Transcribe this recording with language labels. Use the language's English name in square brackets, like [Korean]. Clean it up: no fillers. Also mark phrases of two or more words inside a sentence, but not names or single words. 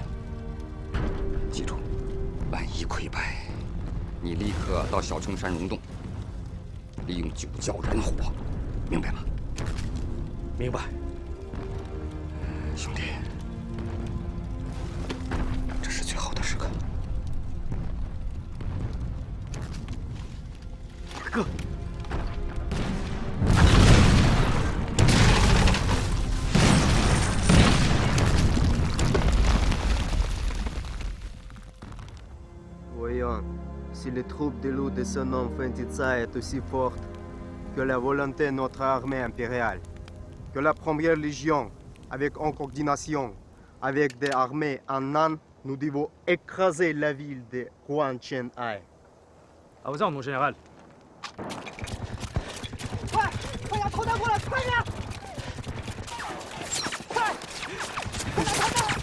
[Chinese] 记住，万一溃败，你立刻到小琼山溶洞，利用9窖燃火，明白吗？明白。兄弟，这是最后的时刻。哥。 [French] Voyons, si les troupes de loup de ce nom Fentitsa est aussi forte que la volonté de notre armée impériale, que la première légion, avec en coordination avec des armées en Nan, nous devons écraser la ville de Huanchenai. À vos ordres, mon général. [Chinese] 快，快点投弹过来，快点！快，快点投弹！